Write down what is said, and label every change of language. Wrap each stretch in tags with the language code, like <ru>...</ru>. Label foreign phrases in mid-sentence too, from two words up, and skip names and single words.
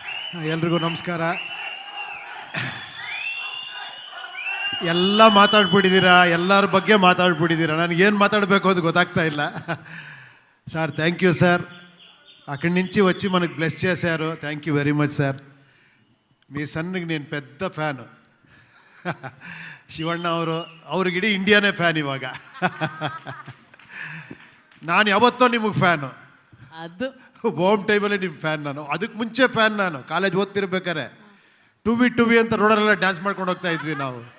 <kn>ಎಲ್ರಿಗೂ ನಮಸ್ಕಾರ. ಎಲ್ಲ ಮಾತಾಡ್ಬಿಟ್ಟಿದ್ದೀರಾ, ಎಲ್ಲರ ಬಗ್ಗೆ ಮಾತಾಡ್ಬಿಟ್ಟಿದ್ದೀರಾ. ನನಗೇನು</kn> <te>మాట్లాడಬೇಕು అని</te> <kn>ಗೊತ್ತಾಗ್ತಾ ಇಲ್ಲ.</kn> <en>sir thank you sir.</en> <te>అక్కడి నుంచి వచ్చి మనకు బ్లెస్ చేశారు.</te> <en>thank you very much sir.</en> <te>మీ సన్నికి నేను పెద్ద ఫ్యాను.</te> <kn>ಶಿವಣ್ಣ ಅವ್ರಿಗೆ ಇಡೀ ಇಂಡಿಯಾನೇ ಫ್ಯಾನ್ ಇವಾಗ. ನಾನು ಯಾವತ್ತೋ ನಿಮಗೆ ಫ್ಯಾನು. ಅದು ಹೋಮ್ ಟೈಮಲ್ಲಿ ನಿಮ್ಮ ಫ್ಯಾನ್ ನಾನು. ಅದಕ್ಕೆ ಮುಂಚೆ ಫ್ಯಾನ್ ನಾನು. ಕಾಲೇಜ್ ಓದ್ತಿರ್ಬೇಕಾರೆ ಟು ವಿ ಅಂತ ರೋಡಲ್ಲೆಲ್ಲ ಡ್ಯಾನ್ಸ್ ಮಾಡ್ಕೊಂಡು ಹೋಗ್ತಾ ಇದ್ವಿ ನಾವು.</kn>